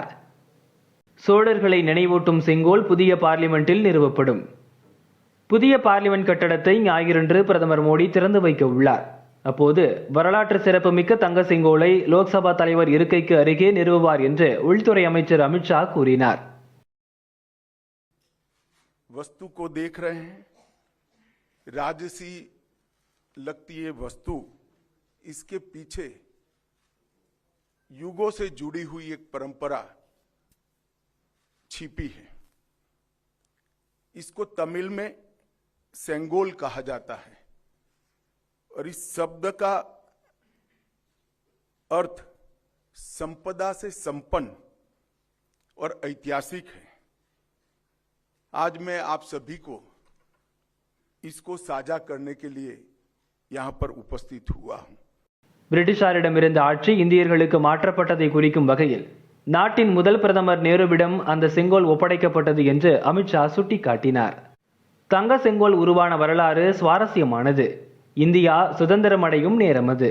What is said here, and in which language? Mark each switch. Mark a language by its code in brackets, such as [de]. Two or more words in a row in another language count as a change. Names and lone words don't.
[ta] சோழர்களை நினைவூட்டும் செங்கோல் புதிய பார்லிமெண்டில் நிறுவப்படும். புதிய பார்லிமெண்ட் கட்டடத்தை ஞாயிறன்று பிரதமர் மோடி திறந்து வைக்க உள்ளார். அப்போது வரலாற்று சிறப்புமிக்க தங்க செங்கோலை லோக்சபா தலைவர் இருக்கைக்கு அருகே நிறுவுவார் என்று உள்துறை அமைச்சர் அமித்ஷா கூறினார். [hi] वस्तु को देख रहे हैं, राजसी लगती ये वस्तु, इसके पीछे युगों से जुड़ी हुई एक परंपरा छिपी है. इसको तमिल में सेंगोल कहा जाता है और इस शब्द का अर्थ संपदा से संपन्न और ऐतिहासिक है. आज मैं आप सभी को इसको साझा करने के लिए यहां पर उपस्थित हुआ हूं. [ta] பிரிட்டிஷாரிடமிருந்த ஆட்சி இந்தியர்களுக்கு மாற்றப்பட்டதை குறிக்கும் வகையில் நாட்டின் முதல் பிரதமர் நேருவிடம் அந்த செங்கோல் ஒப்படைக்கப்பட்டது என்று அமித்ஷா சுட்டிக்காட்டினார். தங்க செங்கோல் உருவான வரலாறு சுவாரஸ்யமானது. இந்தியா சுதந்திரம் அடையும் நேரம் அது.